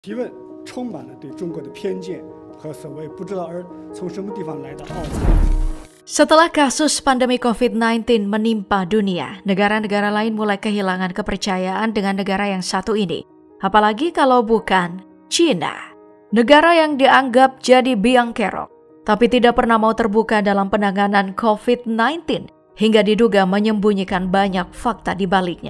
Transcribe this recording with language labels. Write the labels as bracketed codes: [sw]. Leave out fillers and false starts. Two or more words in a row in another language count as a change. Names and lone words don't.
[zh] 提问充满了对中国的偏见和所谓不知道从什么地方来的傲慢。 [id] Setelah kasus pandemi COVID-19 menimpa dunia, negara-negara lain mulai kehilangan kepercayaan dengan negara yang satu ini. Apalagi kalau bukan China. Negara yang dianggap jadi biang kerok, tapi tidak pernah mau terbuka dalam penanganan COVID-19 hingga diduga menyembunyikan banyak fakta di baliknya.